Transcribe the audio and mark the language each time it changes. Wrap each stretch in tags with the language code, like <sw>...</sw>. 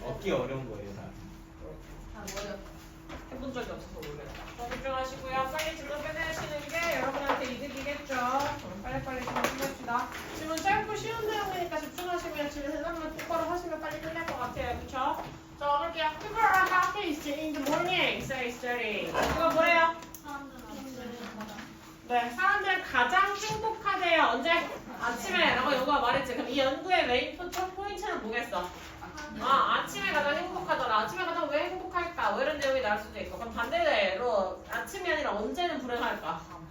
<ko>얻기 어려운 거예요 다. 다 어렵다. 해본 적이 없어서 모르겠다. 집중하시고요. 빨리 질문 끝내시는 게 여러분한테 이득이겠죠. 그럼 빨리빨리 질문 끝냅시다. 질문 짧고 쉬운 내용이니까 집중하시면 질문 대답만 똑바로 하시면 빨리 끝날 것 같아요. 그쵸? 자, 볼게요.</ko> <en>People are happiest in the morning, says Jerry.</en> <ko>이거 뭐예요? 네, 사람들 가장 행복하대요. 언제? 아침에. 라고 연구가 말했지. 그럼 이 연구의 메인 포인트는 뭐겠어? 아침에 가장 행복하더라. 아침에 가장 왜 행복할까? 뭐 이런 내용이 나올 수도 있고. 그럼 반대로 아침이 아니라 언제는 불행할까?</ko>